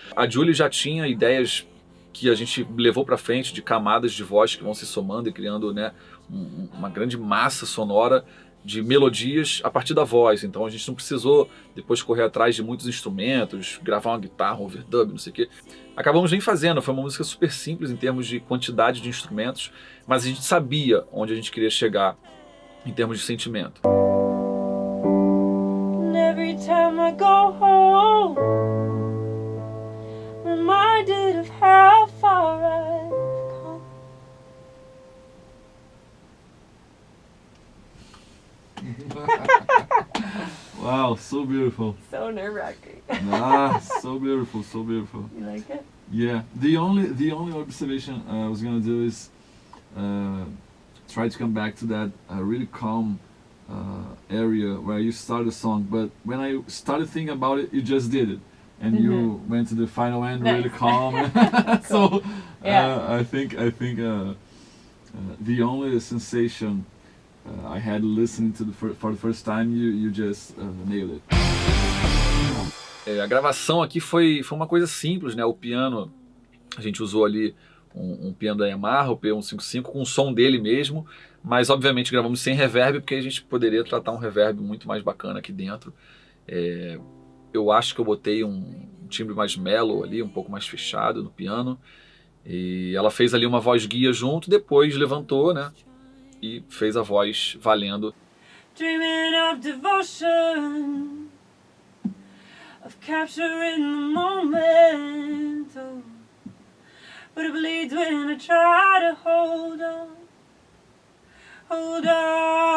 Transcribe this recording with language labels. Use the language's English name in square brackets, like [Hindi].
[Portuguese] A Julie já tinha ideias que a gente levou para frente de camadas de voz que vão se somando e criando, né, uma grande massa sonora de melodias a partir da voz. Então a gente não precisou depois correr atrás de muitos instrumentos, gravar uma guitarra, um overdub, não sei o quê. Acabamos nem fazendo, foi uma música super simples em termos de quantidade de instrumentos, mas a gente sabia onde a gente queria chegar em termos de sentimento. [English] And every time I go home, reminded of how far I've come. Wow, so beautiful. So nerve-wracking. Ah, so beautiful, so beautiful. You like it? Yeah, the only observation I was gonna do is try to come back to that really calm area where you start the song. But when I started thinking about it, you just did it. and you went to the final end really calm. So I think the only sensation I had listening to for the first time, you just nailed it. [Portuguese] A gravação aqui foi uma coisa simples, né? O piano, a gente usou ali um piano da Yamaha, o P155, com o som dele mesmo, mas obviamente gravamos sem reverb, porque a gente poderia tratar um reverb muito mais bacana aqui dentro. Eu acho que eu botei um timbre mais mellow ali, um pouco mais fechado no piano, e ela fez ali uma voz guia junto, depois levantou, né? E fez a voz valendo. [English] Dreaming of devotion, of capturing the moment, oh, but it bleeds when I try to hold on, hold on.